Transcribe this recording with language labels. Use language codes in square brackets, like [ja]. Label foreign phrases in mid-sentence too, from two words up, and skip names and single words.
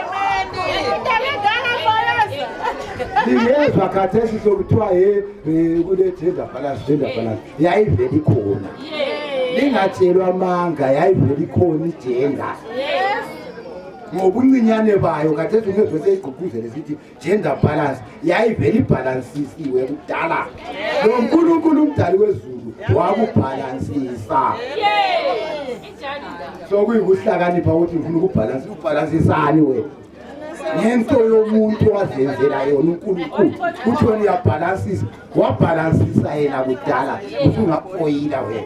[nd] Ngiyezwa khathesi sokuthiwa kule [en] gender balance [nd] yayivele ikhona. Lingatshelwa amanga, yayivele ikhona igender. Ngobuncinyane bayo khathesi ungezwe seyigqugquzele sithi [en] gender balance, [nd] yayivele ibhalansisiwe kudala. Lo uNkulunkulu umdali wezulu wakubhalansisa. So kuyikuhlakanipha ukuthi ngifuna ukubhalansisani wena. Ngento yomuntu wazenzela yona uNkulunkulu uthi wena uyabhalansisa, wabhalansisa yena kudala, usungafoyila wena.